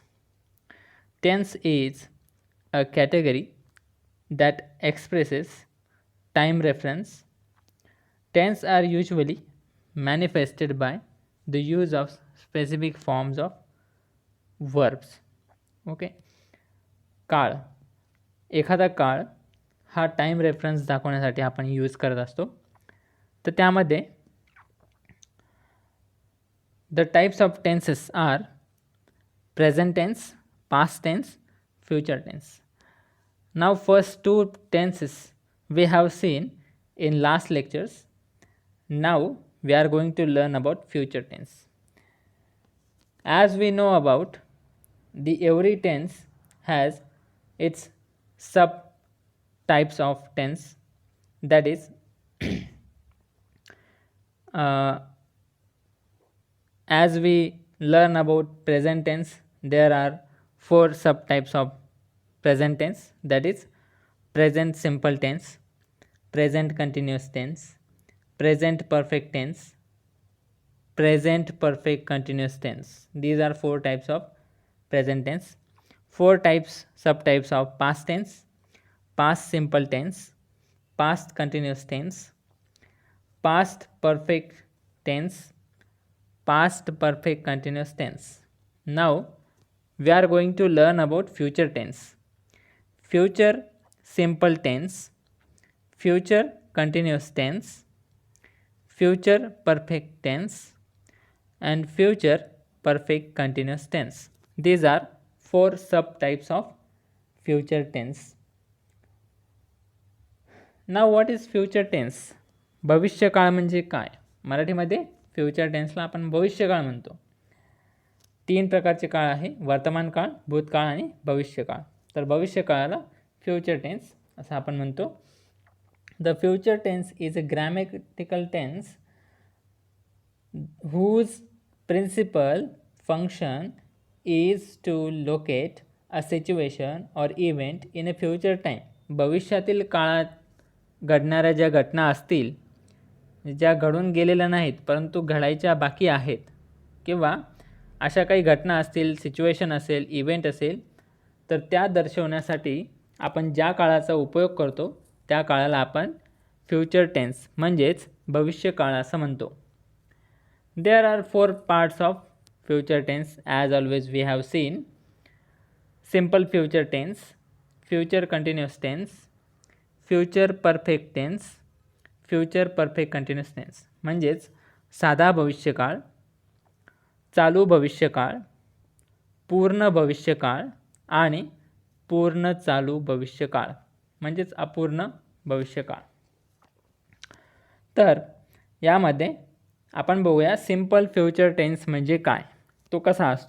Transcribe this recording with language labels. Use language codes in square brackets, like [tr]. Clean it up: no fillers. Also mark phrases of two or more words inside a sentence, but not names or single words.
[en] Tense is a category that expresses time reference. Tense are usually manifested by the use of specific forms of verbs. Okay. [mr] काळ, एखादा काळ हा [en] time reference [mr] दाखवण्यासाठी आपण यूज करत असतो. तर त्यामध्ये [en] the types of tenses are present tense, past tense, future tense. now first two tenses we have seen in last lectures. now we are going to learn about future tense. As we know about, the every tense has its sub types of tense, that is as we learn about present tense, there are four subtypes of present tense, that is present simple tense, present continuous tense, present perfect tense, present perfect continuous tense. These are four types of present tense. Four subtypes of past tense: past simple tense, past continuous tense, past perfect tense, past perfect continuous tense. Now we are going to learn about future tense. Future simple tense, future continuous tense, future perfect tense, and future perfect continuous tense. These are four subtypes of future tense. Now what is future tense? [mr] भविष्यकाळ म्हणजे काय? मराठीमध्ये [en] future tenseला [mr] आपण भविष्यकाळ म्हणतो. तीन प्रकारचे काळ आहे: वर्तमान काळ, भूतकाळ आणि भविष्यकाळ. तर भविष्यकाळाला [en] future tense [mr] असं आपण म्हणतो. [en] the future tense is a grammatical tense whose principal function is to locate a situation or event in a future time. [mr] भविष्यातील काळात घडणाऱ्या ज्या घटना असतील, ज्या घडून गेलेल्या नाहीत परंतु घडायच्या बाकी आहेत, किंवा अशा काही घटना असतील, सिच्युएशन असेल, इव्हेंट असेल, तर त्या दर्शवण्यासाठी आपण ज्या काळाचा उपयोग करतो त्या काळाला आपण [en] future tense [mr] म्हणजेच भविष्यकाळ असं म्हणतो. [en] There are four parts of future tense, as always we have seen: simple future tense, future continuous tense, future perfect tense, future perfect continuous tense. [mr] म्हणजेच साधा भविष्यकाळ, चालू भविष्यकाळ, पूर्ण भविष्यकाळ आणि पूर्ण चालू भविष्यकाळ म्हणजेच अपूर्ण भविष्यकाळ. तर यामध्ये आपण बघूया [en] simple future tense [mr] म्हणजे काय, तो कसा असतो.